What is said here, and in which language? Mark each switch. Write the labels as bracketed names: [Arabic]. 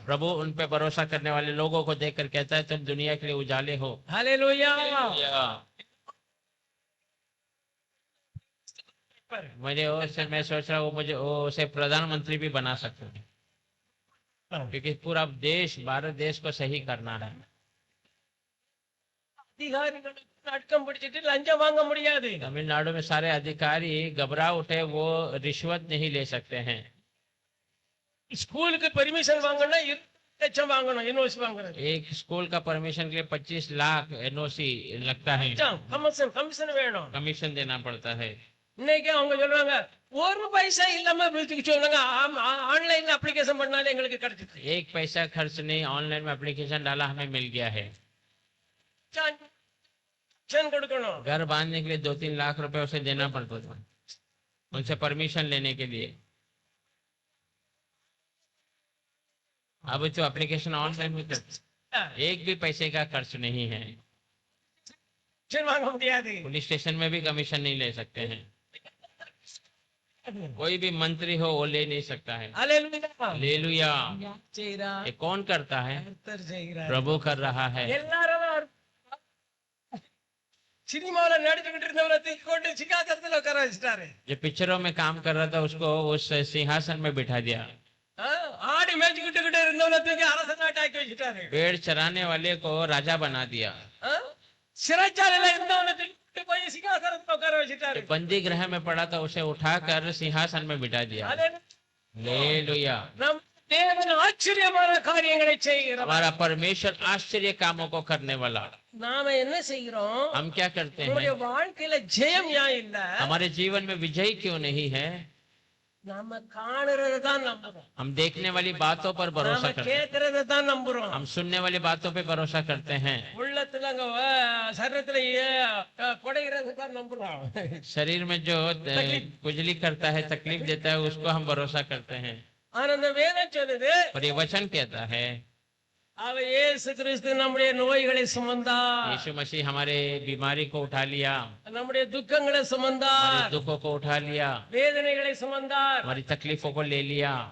[Hindi] प्रभु उन पे भरोसा करने वाले लोगों को देखकर कहता है, तुम दुनिया के लिए उजाले हो। हालेलुया। पर मुझे वो से मैं सोच रहा हूँ मुझे वो उसे प्रधानमंत्री भी बना सकते हैं, क्योंकि पूरा देश भारत देश को सही करना है। [Tamil] அதிகாரிகளுக்கு அடக்கம் பிடிச்சிட்டு லஞ்சம் வாங்க முடியாது. [Hindi] तमिलनाडु में सारे अधिकारी घबरा उठे, वो रिश्वत नहीं ले सकते हैं। [Tamil] ஸ்கூலுக்கு பெர்மிஷன் வாங்கணும்னா 20 லட்சம் வாங்கணும், யூனிவர்சிட்டி வாங்குறது. [Hindi] एक स्कूल का परमिशन के लिए 25 लाख एनओसी लगता है, [Tamil] கமிஷன் வேணும். [Hindi] कमीशन देना पड़ता है। [Tamil] இன்னைக்கு அவங்க சொல்றாங்க ஒரு பைசா இல்லாம பிரிச்சுக்கு சொல்லுங்க, ஆன்லைன்ல அப்ளிகேஷன் பண்ணாலே எங்களுக்கு கிடைச்சிச்சு. [Hindi] एक पैसा खर्च नहीं, ऑनलाइन में एप्लीकेशन डाला हमें मिल गया है। [Tamil] கொடுக்கணும். [Hindi] घर बांधने के लिए 2-3 लाख रुपए उसे देना पड़ता था, उनसे परमिशन लेने के लिए। अब तो एप्लीकेशन ऑनलाइन में एक भी पैसे का खर्च नहीं है। [Tamil] வாங்க முடியாது. [Hindi] पुलिस स्टेशन में भी कमीशन नहीं ले सकते हैं, कोई भी मंत्री हो वो ले नहीं सकता है। हालेलुया। ये कौन करता है? प्रभु कर रहा है। [Tamil] எல்லாரும் சினிமால நடிச்சுக்கிட்டு இருந்தவரை தூக்கி கொண்டு சிங்காசனத்துல உட்கார வச்சிட்டாரு. [Hindi] जो पिक्चरों में काम कर रहा था उसको उस सिंहासन में बिठा दिया। [Tamil] ஆடி மேய்ச்சிக்கிட்டு இருந்தவரை தூக்கி அரசனாட்ட ஆக்கி வச்சிட்டாரு. [Hindi] पेड़ चराने वाले को राजा बना दिया। [Tamil] சிறைச்சாலையில இருந்தவனை தூக்கி போய் சிங்காசனத்துல உட்கார வச்சிட்டாரு. [Hindi] बंदी गृह में पड़ा था, उसे उठाकर सिंहासन में बिठा दिया। हालेलुया। [Tamil] நம் தேவன் ஆச்சரியமான காரியங்களை செய்கிறார். [Hindi] हमारा परमेश्वर आश्चर्य कामों को करने वाला। [Tamil] நாம என்ன செய்கிறோம்? [Hindi] हम क्या करते [Tamil] நம்முடைய [Hindi] हैं? [Tamil] வாழ்க்கையில ஜெயம் ஏன் இல்ல? [Hindi] हमारे जीवन में विजय क्यों नहीं है? [Tamil] நாம காணுறதை தான் நம்புறோம், [Hindi] हम देखने वाली बातों पर भरोसा [Tamil] நாம [Hindi] करते हैं, [Tamil] கேட்கறதை தான் நம்புறோம். [Hindi] हम सुनने वाली बातों पे भरोसा करते हैं। [Tamil] உள்ளத்துல அங்க சரீரத்துல குடைகிறது தான் நம்புறோம். [Hindi] शरीर में जो खुजली करता है, तकलीफ देता है, उसको हम भरोसा करते हैं। [Tamil] ஆனா அந்த வேதம் சொல்லுது, [Hindi] और ये वचन कहता है [Tamil] அவர் இயேசு கிறிஸ்து நம்முடைய நோய்களை சுமந்தார், [Hindi] यीशु मसीह हमारे बीमारी को उठा लिया, [Tamil] நம்முடைய துக்கங்களை [Hindi] हमारे [Tamil] சுமந்தார், [Hindi] दुखों को उठा लिया, [Tamil] வேதனைகளை சுமந்தார். [Hindi] हमारी तकलीफों को ले लिया।